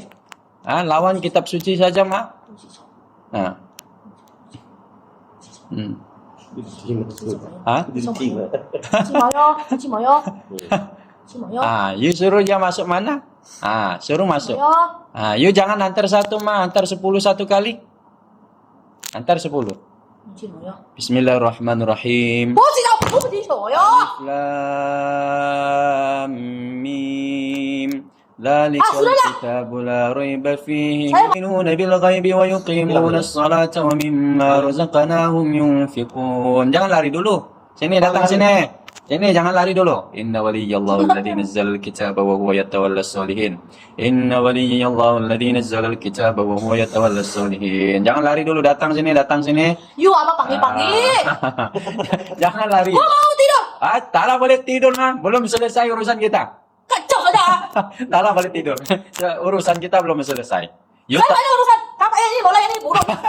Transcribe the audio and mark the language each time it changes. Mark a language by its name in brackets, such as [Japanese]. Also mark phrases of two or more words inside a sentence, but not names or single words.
[Malay] Lawan kitab suci saja mah. Nah. You suruh dia masuk mana? Suruh masuk. You jangan antar satu mah, antar 10 satu kali. Antar 10. [Arabic] بسم الله الرحمن الرحيم. ألف لام ميم. ذلك الكتاب لا ريب فيه يؤمنون بالغيب ويقيمون الصلاة ومما رزقناهم ينفقون. [Malay] Jangan lari dulu. Sini, datang sini. Sini, jangan lari dulu. [Arabic] إن ولي الله الذي نزل الكتاب وهو يتولى الصالحين. إن ولي الله الذي نزل الكتاب وهو يتولى الصالحين. [Malay] Jangan lari dulu, datang sini, datang sini. You apa panggil-panggil? Jangan lari. Gua mau tidur. Tak boleh tidur mah. Belum selesai urusan kita. Kacau saja. Tak boleh tidur. Urusan kita belum selesai. You Saya ada urusan. Apa ini bola ini buruk.